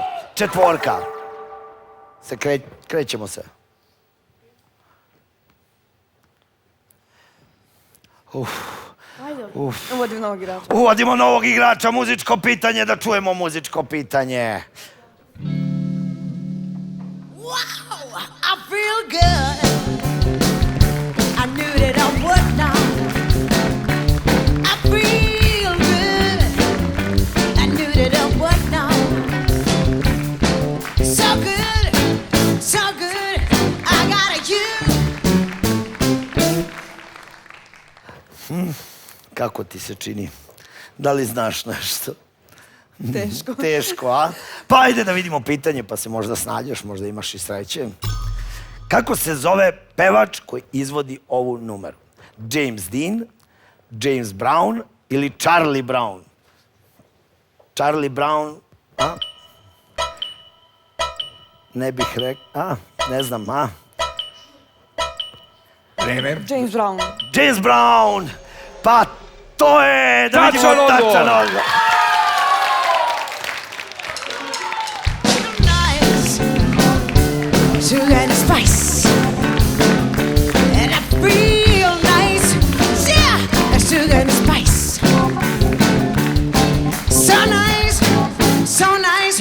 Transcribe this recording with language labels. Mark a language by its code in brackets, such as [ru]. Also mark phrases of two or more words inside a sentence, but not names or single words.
[sr] 4. Krećemo se. Ajde. Uvodim novog igrača. Uvodimo novog igrača, muzičko pitanje, da čujemo muzičko pitanje. [en] Wow, I feel good. I knew that I would now. I feel good. I knew that I would now. So good, so good. I got you. [sr] Kako ti se čini Da li znaš nešto? Teško. Teško, a? Pa ajde da vidimo pitanje, pa se možda snađeš, možda imaš i sreće. Kako se zove pevač koji izvodi ovu numeru? James Dean, James Brown ili Charlie Brown? Charlie Brown, a? Ne bih rekao, ne znam, a? Vreme. James Brown. James Brown! Pa to je, da vidimo Tačan odgovor. tačan odgovor. [en] Nice, sugar and spice, and I feel nice. Yeah, sugar and spice. So nice, so nice.